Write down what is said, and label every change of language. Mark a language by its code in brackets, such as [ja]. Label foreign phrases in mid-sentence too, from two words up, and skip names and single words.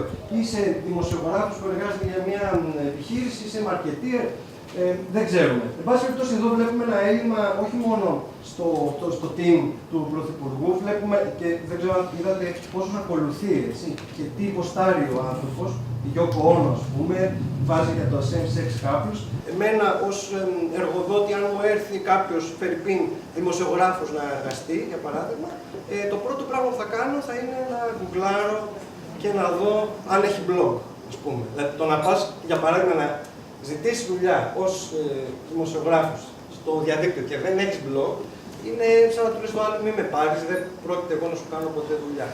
[el] Είσαι δημοσιογράφος που εργάζεται για μια επιχείρηση, είσαι marketeer. Δεν ξέρουμε. Εν πάση περιπτώσει, εδώ βλέπουμε ένα έλλειμμα όχι μόνο στο team του Πρωθυπουργού, βλέπουμε και δεν ξέρω αν είδατε πόσο ακολουθεί, έτσι, και τι υποστάρει ο άνθρωπος, η Yoko Ono, ας πούμε, βάζει για το [en] same-sex couples. [el] Εμένα ως εργοδότη, αν μου έρθει κάποιος φερρυπίν δημοσιογράφος να εργαστεί, για παράδειγμα, το πρώτο πράγμα που θα κάνω θα είναι να γκουγκλάρω και να δω αν έχει blog, ας πούμε. Δηλαδή, το να πας, για παράδειγμα, να ζητήσει δουλειά ως δημοσιογράφος στο διαδίκτυο και δεν έχεις blog, είναι σαν να του λες το άλλο, μην με πάρεις, δεν πρόκειται εγώ να σου κάνω ποτέ δουλειά.